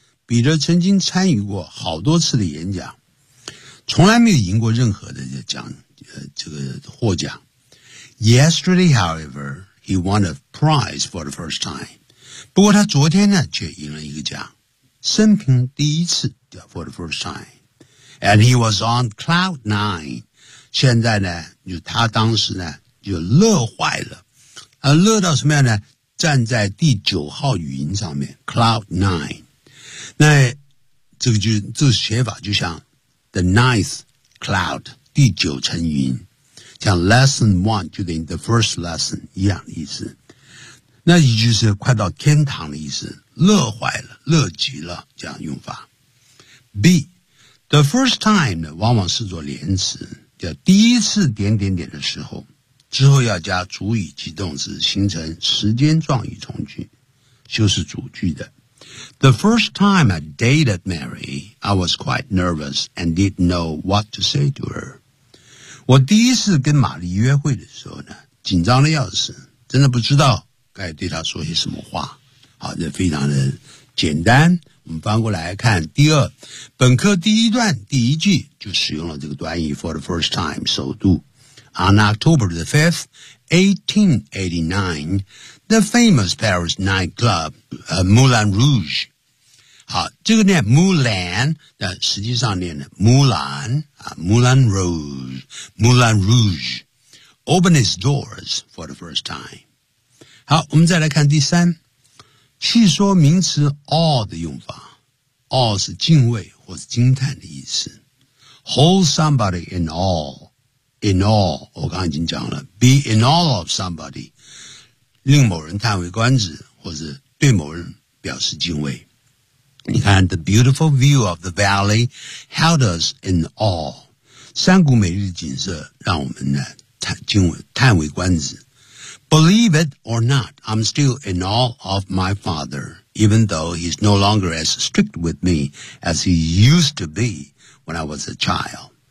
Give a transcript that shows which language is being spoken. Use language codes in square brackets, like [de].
[zh] 彼得曾经参与过好多次的演讲，从来没有赢过任何的奖，这个获奖。 [en] Yesterday, however, he won a prize for the first time. [zh] 不过他昨天呢，却赢了一个奖，生平第一次 [en] for the first time. And he was on cloud nine. [zh] 现在呢，就他当时呢，就乐坏了，乐到什么样呢？站在第九号云上面 ，cloud nine. 那这个就这个写法就像 [en] the ninth cloud， [zh] 第九层云。像 lesson one 就等于 [en] the first lesson [zh] 一样的意思，那也就是快到天堂的意思，乐坏了，乐极了，这样用法。 B， the first time 呢，往往是做连词，叫第一次点点点的时候，之后要加主语及动词，形成时间状语从句，修饰主句的。 [en] The first time I dated Mary, I was quite nervous and didn't know what to say to her. [zh] 我第一次跟玛丽约会的时候呢，紧张的要死，真的不知道该对她说些什么话。好，这非常的简单。我们翻过来看第二，本课第一段第一句就使用了这个短语 [en] for the first time， [zh] 首度。 [en] On October the 5th, 1889, the famous Paris nightclub, Moulin Rouge。 [zh] 好，这个念 [en] Moulin， [zh] 但实际上念的 [en] Moulin 啊 ，Moulin Rouge， Moulin Rouge， opened its doors for the first time。 [zh] 好，我们再来看第三，去说名词 awe 的用法 ，awe 是敬畏或是惊叹的意思。 [en] Hold somebody in awe， [zh] 我刚刚已经讲了 ， [en] be in awe of somebody， [zh] 令某人叹为观止，或是对某人表示敬畏。你看 [en] ,the beautiful view of the valley held us in awe. [zh] 山谷美丽的景色让我们呢叹为观止。 [en] Believe it or not, I'm still in awe of my father, even though he's no longer as strict with me as he used to be when I was a child.